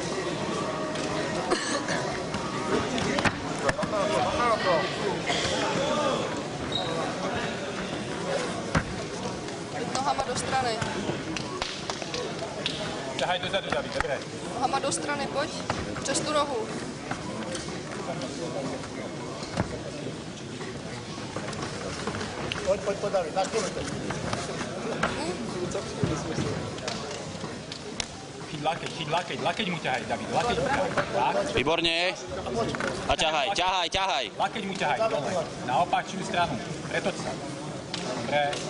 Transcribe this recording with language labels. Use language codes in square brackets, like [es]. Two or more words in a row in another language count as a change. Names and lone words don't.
[cs] nohama do strany. [sk] Ťahaj dozadu, David, dobre. [cs] Nohama do strany, pojď. Přes tu rohu. Pojď, David, naklonit. [sk] Chyť lakeť mu ťahaj, David, lakeť mu ťahaj. Tak. Výborne. A ťahaj. Lakeť mu ťahaj, dole. Na opačnú stranu. Pretoč sa. Dobre.